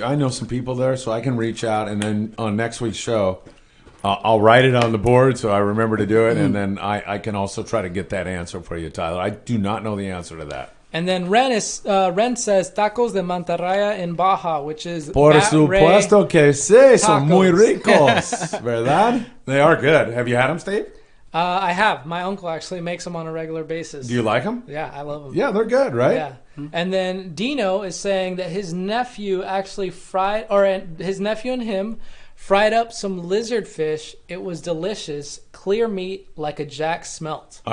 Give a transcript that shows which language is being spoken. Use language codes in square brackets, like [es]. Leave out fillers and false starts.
[en] I know some people there, so I can reach out, and then on next week's show, I'll write it on the board so I remember to do it, and then I can also try to get that answer for you, Tyler. I do not know the answer to that. And then Ren says tacos de mantarraya in Baja, which is [es] Por supuesto que sí, son muy ricos, ¿verdad? [en] They are good. Have you had them, Steve? I have. My uncle actually makes them on a regular basis. Do you like them? Yeah, I love them. Yeah, they're good, right? Yeah. And then Dino is saying that his nephew actually his nephew and him fried up some lizard fish. It was delicious. Clear meat like a jack smelt.